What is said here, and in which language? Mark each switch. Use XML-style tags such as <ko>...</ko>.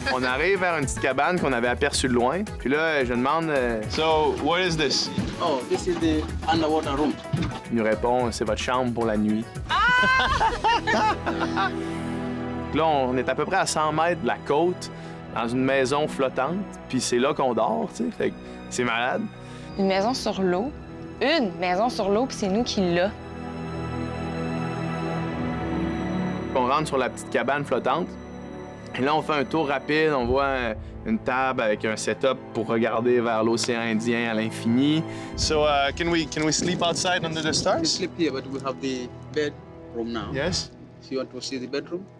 <fr>On arrive vers une petite cabane qu'on avait aperçue de loin. Puis là, je demande,</fr> <en>So, what is this? Oh, this is the underwater room.</en> <fr>Il nous répond, c'est votre chambre pour la nuit. Là, on est à peu près à 100 mètres de la côte, dans une maison flottante, puis c'est là qu'on dort, tu sais. Fait que c'est malade. Une maison sur l'eau. Une maison sur l'eau, puis c'est nous qui l'a. On rentre sur la petite cabane flottante. Et là, on fait un tour rapide. On voit une table avec un setup pour regarder vers l'océan Indien à l'infini.</fr> <en>So, can we sleep outside under the You stars? sleep here, but we have the bedroom now. Yes. So you want to see the bedroom?</en>